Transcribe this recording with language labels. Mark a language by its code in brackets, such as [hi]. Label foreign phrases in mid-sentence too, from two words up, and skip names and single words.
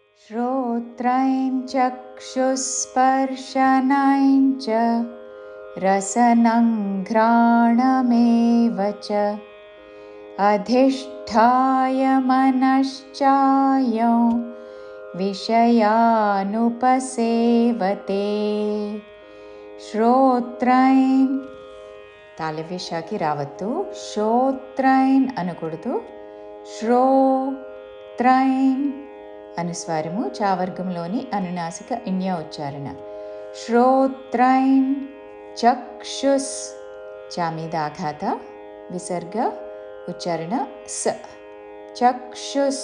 [sa] श्रोत्रं चक्षुस्पर्शनं च रसनं घ्राणमेव च अधिष्ठाय मनश्चायं विषयानुपसेवते श्रोत्रं [te] తాళవ్యషాకి రావద్దు. శ్రోత్రైన్ అనకూడదు. శ్రోత్రైన్ అనుస్వారము చావర్గంలోని అనునాసిక ఇన్య ఉచ్చారణ. శ్రోత్రైన్ చక్షుస్ చా మీద ఆఘాత విసర్గ ఉచ్చారణ స చక్షుస్.